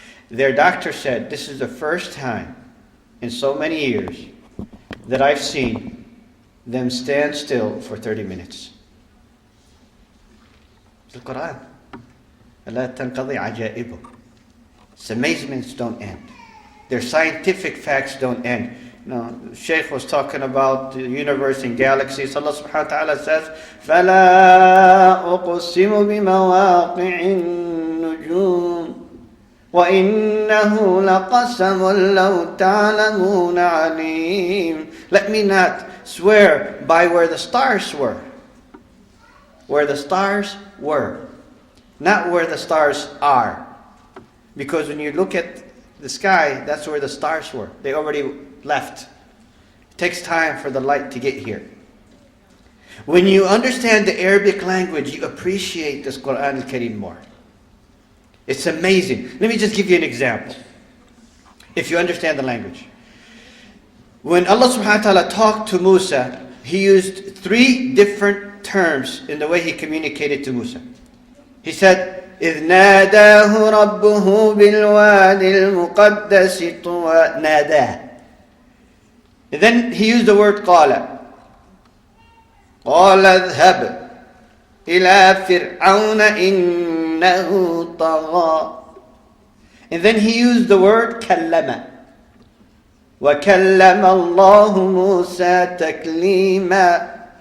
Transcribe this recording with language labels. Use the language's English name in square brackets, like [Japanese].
[English] Their doctor said, this is the first time in so many years that I've seen them stand still for 30 minutes. It's the Quran. [Arabic] لا تنقضي عجائبه. [English] Its amazements don't end. Their scientific facts don't end. No, Shaykh was talking about the universe and galaxies. Allah subhanahu wa ta'ala says, [Arabic] فَلَا أُقْسِمُ بِمَوَاقِعِ النُّجُومِ وَإِنَّهُ لَقَسَمٌ لَوْ تَعْلَمُونَ عَلِيمٌ. [English] Let me not swear by where the stars were. Where the stars were. Not where the stars are. Because when you look at the sky, that's where the stars were. They already left. It takes time for the light to get here. When you understand the Arabic language, you appreciate this Quran al-Kareem more. It's amazing. Let me just give you an example. If you understand the language. When Allah subhanahu wa ta'ala talked to Musa, He used 3 different terms in the way He communicated to Musa. He said, [Arabic] إِذْ نَادَاهُ رَبُّهُ بِالْوَادِ الْمُقَدَّسِ طُوًى. نَادَاهُ. [English] And then He used the word قَالَ. [Arabic] قَالَ اذْهَبْ إِلَى فِرْعَوْنَ إِنَّهُ طَغَى. [English] And then He used the word كَلَّمَ. [Arabic] وَكَلَّمَ اللَّهُ مُوسَى تَكْلِيمًا.